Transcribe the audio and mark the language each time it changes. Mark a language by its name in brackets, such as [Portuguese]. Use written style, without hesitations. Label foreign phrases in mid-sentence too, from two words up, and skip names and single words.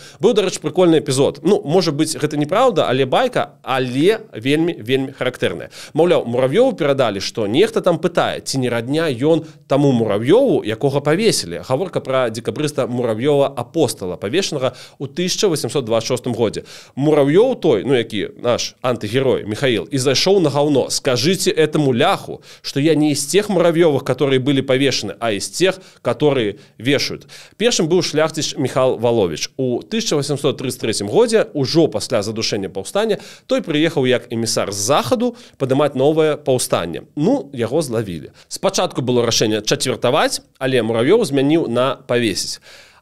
[Belarusian] Быў, дарэчы, прыкольны эпізод. Ну, можа быць, гэта неправда, але байка, але вельмі характэрная. Маўляў, Мурав'ёву перадалі, што нехта там пытае, ці не радня ён таму Мурав'ёву, якога павесілі. Гаворка пра дзекабрыста Мурав'ёва-апостала, павешанага ў 1826 годзе. Мурав'ёў той, ну які наш антыгерой Михаил, і зайшоў на говно. [Russian] Скажите этому ляху, что я не из тех Муравьевых, которые были повешены, а из тех, которые вешают. [Belarusian] Першым быў шляхціч Михаил Волович. У 1833 годзе, ужо пасля задушэння паўстання, той прыехаў як эмісар з захаду падымаць новае паўстанне. Ну, яго злавілі. Спачатку было рашэнне чацвертаваць, але Муравьёў змяніў на павесіць.